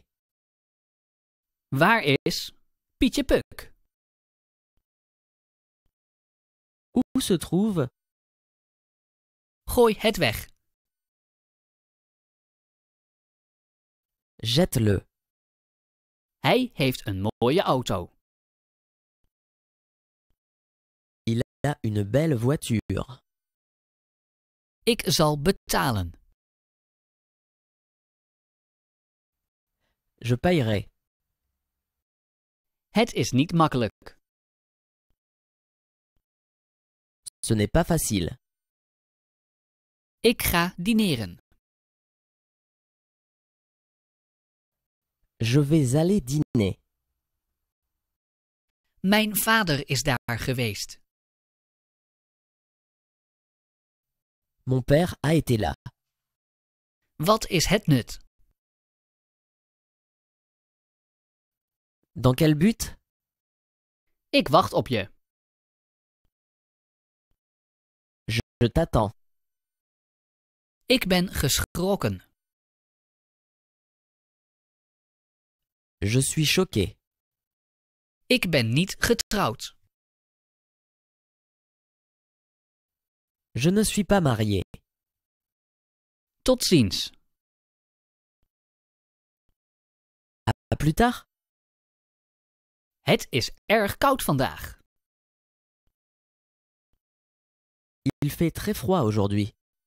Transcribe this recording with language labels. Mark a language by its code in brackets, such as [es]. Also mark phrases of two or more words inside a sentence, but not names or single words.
[nl] Waar is Pietje Puk? [fr] Où se trouve? [nl] Gooi het weg. [fr] Jette-le. [nl] Hij heeft een mooie auto. [fr] Il a une belle voiture. [nl] Ik zal betalen. [fr] Je paierai. [nl] Het is niet makkelijk. [fr] Ce n'est pas facile. [nl] Ik ga dineren. [fr] Je vais aller dîner. [nl] Mijn vader is daar geweest. [fr] Mon père a été là. [nl] Wat is het nut? [fr] Dans quel but? [nl] Ik wacht op je. [fr] Je t'attends. [nl] Ik ben geschrokken. [fr] Je suis choqué. [nl] Ik ben niet getrouwd. [fr] Je ne suis pas marié. [nl] Tot ziens. [fr] À plus tard. [nl] Het is erg koud vandaag. [fr] Il fait très froid aujourd'hui.